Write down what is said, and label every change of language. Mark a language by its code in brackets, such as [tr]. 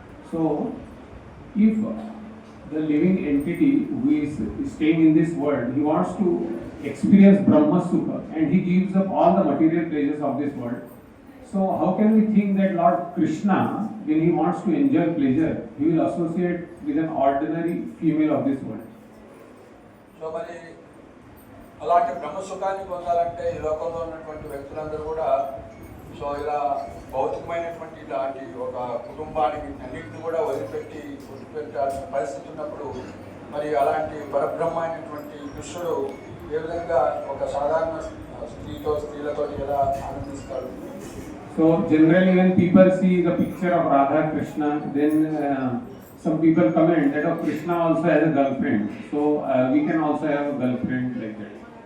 [en] So if the living entity who is staying in this world, he wants to experience Brahma Sukha and he gives up all the material pleasures of this world. So how can we think that Lord Krishna, when he wants to enjoy pleasure, he will associate with an ordinary female of this world? [te] So మరి అలాంటి బ్రహ్మ సుఖాన్ని పొందాలంటే ఈ లోకంలో ఉన్నటువంటి వ్యక్తులందరూ కూడా so ఇలా భౌతికమైనటువంటి ఇలాంటి ఒక కుటుంబానికి అన్నింటినీ కూడా వదిలిపెట్టాల్సిన పరిస్థితి ఉన్నప్పుడు మరి అలాంటి పరబ్రహ్మ అయినటువంటి కృష్ణుడు ఏ విధంగా ఒక సాధారణ స్త్రీలతో ఎలా ఆనందిస్తాడు? [en] So generally when people see the picture of Radha Krishna, then some people comment that oh, Krishna also has a girlfriend, so we can also have a girlfriend like that.